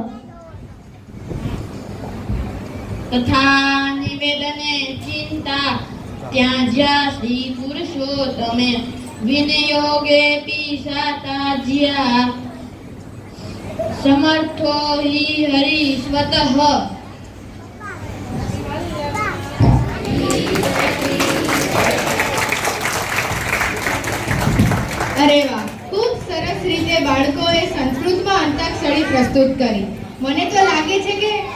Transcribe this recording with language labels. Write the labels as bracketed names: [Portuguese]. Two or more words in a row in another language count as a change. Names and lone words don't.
[Sanskrit] तथा निवेदने चिंता त्याज्या श्री पुरुषोत्तमे विनियोगे पिशाताज्या समर्थो हि हरि स्वतः [Gujarati] અરે વાહ, ખૂબ સરસ રીતે બાળકોએ સંસ્કૃતમાં અંતાક્ષરી પ્રસ્તુત કરી. મને તો લાગે છે કે